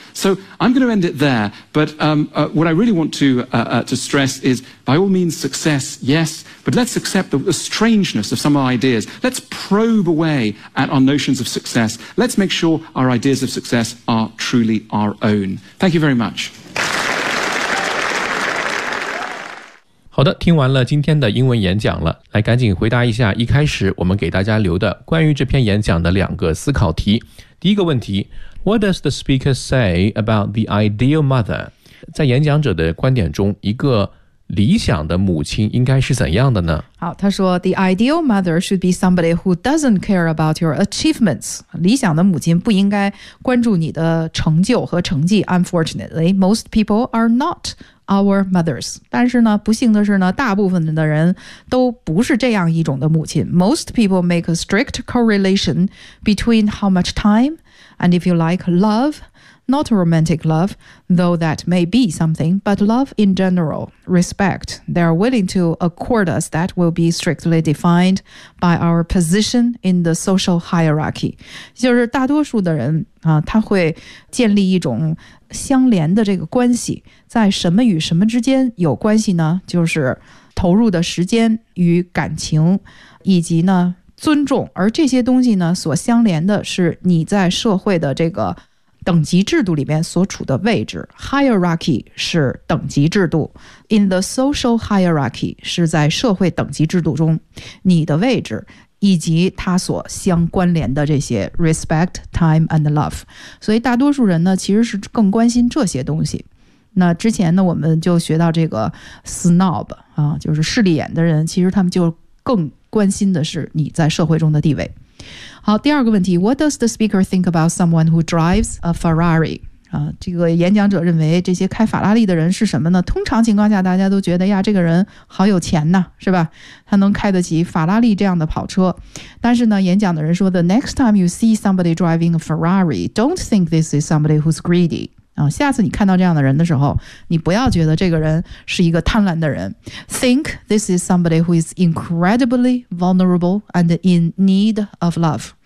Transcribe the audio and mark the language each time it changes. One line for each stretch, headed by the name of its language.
English: So I'm going to end it there, but what I really want to stress is, by all means, success, yes, but let's accept the strangeness of some of our ideas. Let's probe away at our notions of success. Let's make sure our ideas of success are truly our own. Thank you very much.
Chinese: 好的，听完了今天的英文演讲了，来赶紧回答一下一开始我们给大家留的关于这篇演讲的两个思考题。第一个问题，
English: What does the speaker say about the ideal mother?
Chinese: 在演讲者的观点中，一个理想的母亲应该是怎样的呢？好，他说
English: The ideal mother should be somebody who doesn't care about your achievements.
Chinese: 理想的母亲不应该关注你的成就和成绩。
English: Unfortunately, most people are not our mothers.
Chinese: 但是呢，不幸的是呢，大部分的人都不是这样一种的母亲。
English: Most people make a strict correlation between how much timeAnd if you like love, not romantic love, though that may be something, but love in general, respect, they are willing to accord us that will be strictly defined by our position in the social hierarchy.
Chinese: 就是大多数的人、他会建立一种相连的这个关系，在什么与什么之间有关系呢？就是投入的时间与感情，以及呢尊重，而这些东西呢，所相连的是你在社会的这个等级制度里面所处的位置。 Hierarchy 是等级制度 ，
English: in the social hierarchy
Chinese: 是在社会等级制度中你的位置以及它所相关联的这些
English: respect, time and love。
Chinese: 所以大多数人呢，其实是更关心这些东西。那之前呢，我们就学到这个 snob 啊，就是势利眼的人，其实他们就更。关心的是你在社会中的地位。好，第二个问题
English: ，What does the speaker think about someone who drives a Ferrari？
Chinese: 啊，这个演讲者认为这些开法拉利的人是什么呢？通常情况下，大家都觉得呀，这个人好有钱呐，是吧？他能开得起法拉利这样的跑车。但是呢，演讲的人说
English: ，The next time you see somebody driving a Ferrari， don't think this is somebody who's greedy。
Chinese: 啊，下次你看到这样的人的时候，你不要觉得这个人是一个贪婪的人。
English: Think this is somebody who is incredibly vulnerable and in need of love.